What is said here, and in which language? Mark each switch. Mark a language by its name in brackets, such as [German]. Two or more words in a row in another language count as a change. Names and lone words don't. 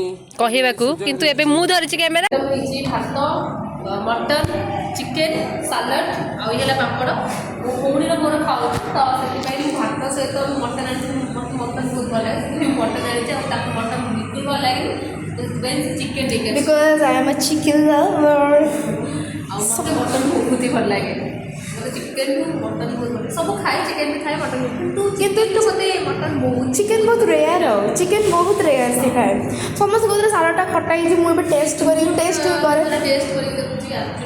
[Odia] କହିବାକୁ କିନ୍ତୁ ଏବେ ମୁଁ ଧରିଛି କ୍ୟାମେରା ହେଇଛି ଭାତ ମଟନ ଚିକେନ ସାଲାଡ ଆଉ ଇଏ ହେଲା ପାମ୍ପଡ଼ ମୋ ଭଉଣୀର ମୋର ଖାଉଛୁ ତ ସେଥିପାଇଁ ମୁଁ ଭାତ ସହିତ ମଟନ ଆଣିଛି ମୋତେ ମଟନ ବହୁତ ଭଲ ଲାଗେ ସେଥିପାଇଁ ମଟନ ଆଣିଛି ଆଉ ତାକୁ ମଟନ ବିଲକୁଲ ଭଲ ଲାଗେ ସେଥିପାଇଁ ଚିକେନ ଟିକେ [English] Because I am a chicken lover. [Odia] ଆଉ ମୋତେ ମଟନ ବହୁତ ହି ଭଲ ଲାଗେ ମୋତେ ଚିକେନ ମଟନ ବହୁତ ଭଲ ଲାଗେ ସବୁ ଖାଏ ଚିକେନ ବି ଖାଏ ମଟନ କିନ୍ତୁ ମୋତେ ମଟନ ବହୁତ ଚିକେନ ବହୁତ ରେୟାର ଆଉ ଚିକେନ ବହୁତ ରେୟାର ସେ ଖାଏ ସମସ୍ତେ କହୁଥିଲେ ସାଲାଡ଼ଟା ଖଟା ହେଇଛି ମୁଁ ଏବେ ଟେଷ୍ଟ କରିକି ଟେଷ୍ଟ କରେ ଟେଷ୍ଟ କରିକି ଦେଖୁଛି ଆକ୍ଚୁଆଲି